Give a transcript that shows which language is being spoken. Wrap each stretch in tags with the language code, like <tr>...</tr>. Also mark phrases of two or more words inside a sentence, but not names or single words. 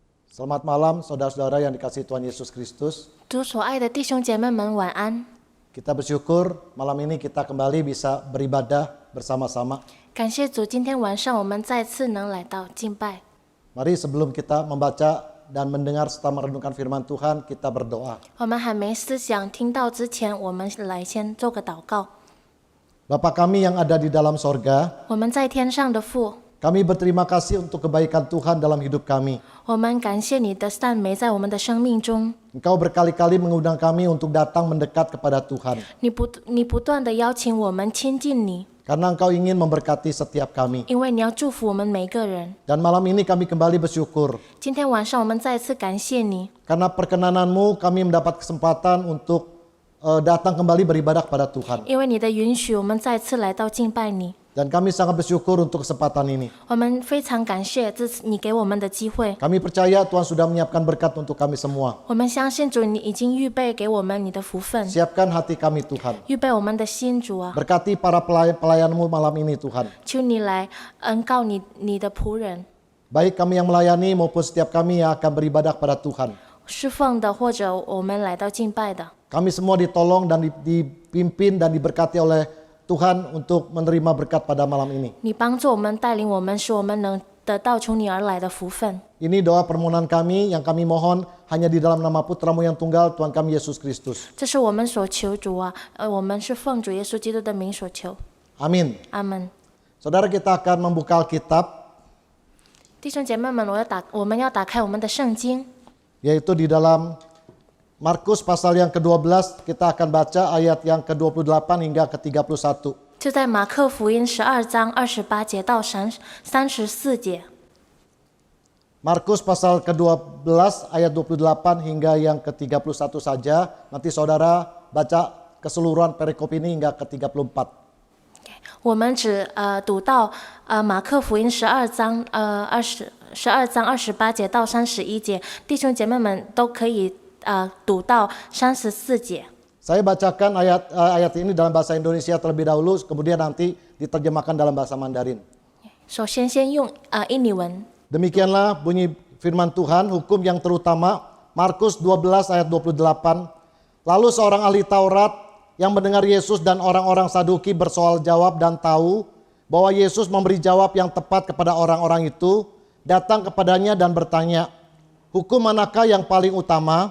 <id>Selamat malam saudara-saudara yang dikasihi Tuhan Yesus Kristus.</id> <zh>主所爱的弟兄姐妹们，晚安！</zh> <id>Kita bersyukur malam ini kita kembali bisa beribadah bersama-sama.</id> <zh>感谢主，今天晚上我们再次能来到敬拜。</zh> <id>Mari sebelum kita membaca dan mendengar serta merenungkan firman Tuhan, kita berdoa.</id> <zh>我们还没思想听到之前，我们来先做个祷告。</zh> <id>Bapa kami yang ada di dalam sorga,</id> <zh>我们在天上的父，</zh> <id>kami berterima kasih untuk kebaikan Tuhan dalam hidup kami.</id> <zh>我们感谢你的善美在我们的生命中。</zh> <id>Engkau berkali-kali mengundang kami untuk datang mendekat kepada Tuhan.</id> <zh>你不断的邀请我们亲近你，</zh> <id>Karena Engkau ingin memberkati setiap kami.</id> <zh>因为你要祝福我们每个人。</zh> <id>Dan malam ini kami kembali bersyukur.</id> <zh>今天晚上我们再次感谢你，</zh> <id>Karena perkenananmu kami mendapat kesempatan untuk datang kembali beribadah kepada Tuhan.</id> <zh>因为你的允许，我们再次来到敬拜你。</zh> <id>Dan kami sangat bersyukur untuk kesempatan ini.</id> <zh>我们非常感谢这次你给我们的机会。</zh> <id>Kami percaya Tuhan sudah menyiapkan berkat untuk kami semua.</id> <zh>我们相信主，你已经预备给我们你的福分，</zh> <id>Siapkan hati kami Tuhan.</id> <zh>预备我们的心，主啊，</zh> <id>Berkati para pelayan-pelayan-Mu malam ini Tuhan.</id> <zh>求你来恩告你的仆人，</zh> <id>Baik kami yang melayani maupun setiap kami yang akan beribadah kepada Tuhan.</id> <zh>侍奉的或者我们来到敬拜的，</zh> <id>Kami semua ditolong dan dipimpin dan diberkati oleh Tuhan untuk menerima berkat pada malam ini.</id> <zh>你帮助我们，带领我们，使我们能得到从你而来的福分。</zh> <id>Ini doa permohonan kami yang kami mohon hanya di dalam nama Putramu yang tunggal Tuhan kami Yesus Kristus.</id> <zh>这是我们所求，主啊，我们是奉主耶稣基督的名所求。</zh> <id>Amin.</id> <zh>阿门。</zh> <id>Saudara, kita akan membuka Alkitab</id> <zh>弟兄姐妹们，我们要打开我们的圣经，</zh> <id>yaitu di dalam Markus pasal yang ke-12, kita akan baca ayat yang ke-28 hingga ke-31.</id> <zh>就在马可福音12章28节到34节。</zh> <id>Markus pasal ke-12 ayat 28 hingga yang ke-31 saja. Nanti saudara baca keseluruhan perikop ini hingga ke-34.</id> <zh>我们只读到马可福音12章28节到31节，弟兄姐妹们都可以读到34节。</zh> <id>Saya bacakan ayat ini dalam bahasa Indonesia terlebih dahulu, kemudian nanti diterjemahkan dalam bahasa Mandarin.</id> <zh>首先用印尼文。</zh> <id>Demikianlah bunyi firman Tuhan, hukum yang terutama, Markus 12 ayat 28. Lalu seorang ahli Taurat yang mendengar Yesus dan orang-orang Saduki bersoal jawab dan tahu bahwa Yesus memberi jawab yang tepat kepada orang-orang itu, datang kepadanya dan bertanya, hukum manakah yang paling utama?</id>